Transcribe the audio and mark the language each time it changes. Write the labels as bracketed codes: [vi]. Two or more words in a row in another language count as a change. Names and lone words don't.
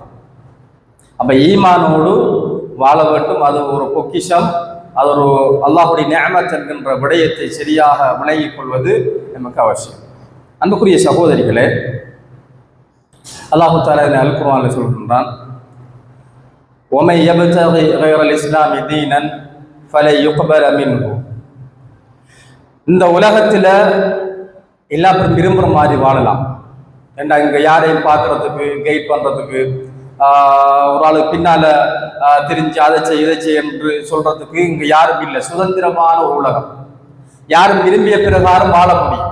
[ta] அப்ப ஈமானோடு வாழ வேண்டும். அது ஒரு பொக்கிஷம். அது ஒரு அல்லாஹுடைய நிஅமத் என்கின்ற விடயத்தை சரியாக விளங்கிக் கொள்வது நமக்கு அவசியம். அன்புக்குரிய சகோதரிகளே, [ar] الله تعالى [ta] அல் குர்ஆனில் சொல்கின்றான், [ar] وَمَن يَبْتَغِ غَيْرَ الْإِسْلَامِ دِينًا فَلَن يُقْبَلَ مِنْهُ. [ta] இந்த உலகத்தில் எல்லா பேரும் விரும்புகிற மாதிரி வாழலாம். ஏண்டா இங்கே யாரையும் பார்க்கறதுக்கு, கைட் பண்ணுறதுக்கு, ஒரு ஆளு பின்னால தெரிஞ்சு அதை செய் இதை செய் என்று சொல்றதுக்கு இங்க யாரும் இல்லை. சுதந்திரமான ஒரு உலகம். யாரும் விரும்பிய பிரகாரம் வாழ முடியும்.